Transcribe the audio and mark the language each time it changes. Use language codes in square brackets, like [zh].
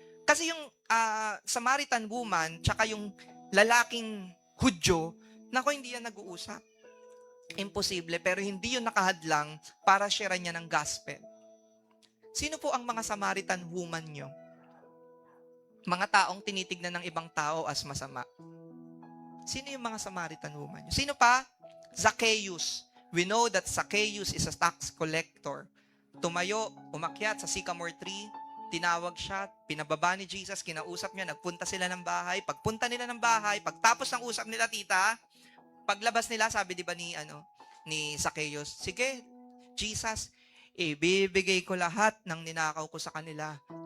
[tl] Kasi yung Samaritan woman, tsaka yung lalaking Hudyo, hindi yan nag-uusap. Imposible, pero hindi yun nakahadlang para share niya ng gospel. Sino po ang mga Samaritan woman nyo? Mga taong tinitignan ng ibang tao as masama. Sino yung mga Samaritan woman nyo? Sino pa? Zacchaeus. [en] We know that Zacchaeus is a tax collector. [tl] Tumayo, umakyat sa sycamore tree, tinawag siya, pinababa ni Jesus, kinausap niya, nagpunta sila ng bahay. Pagpunta nila ng bahay, pagtapos ng usap nila, tita, paglabas nila, sabi di ba ni Zacchaeus, sige, Jesus, ibibigay ko lahat ng ninakaw ko sa kanila.